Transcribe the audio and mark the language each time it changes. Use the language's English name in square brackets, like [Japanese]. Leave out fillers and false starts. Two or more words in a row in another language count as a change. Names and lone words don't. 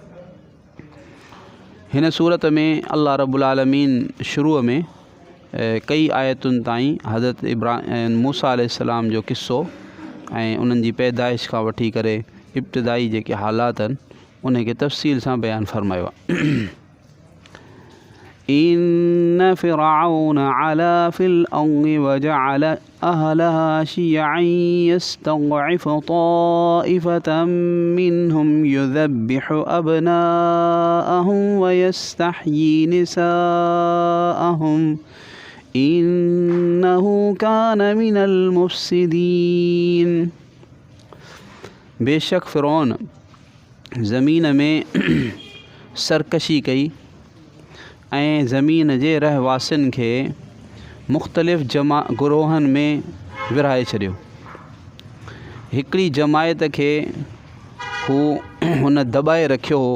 [Sindhi] हिन सूरत में [Arabic] الله رب العالمين [Sindhi] शुरूअ में कई आयतुनि ताईं हज़रत मूसा अलैहिस्सलाम जो क़िस्सो ऐं उन्हनि जी पैदाइश खां वठी करे इब्तिदाई जेके हालात आहिनि उनखे तफ़सील सां बयानु फ़रमायो आहे। [Arabic] إن فرعون علا في الأرض وجعل أهلها شيعا يستضعف طائفة منهم يذبح أبناءهم ويستحيي نساءهم إنه كان من المفسدين. [Sindhi] बेशक फ़िरौन ज़मीन में सरकशी कई ऐं ज़मीन जे रहवासियुनि खे मुख़्तलिफ़ गुरोहनि में विरहाए छॾियो। हिकिड़ी जमायत खे हुन दॿाए रखियो हो।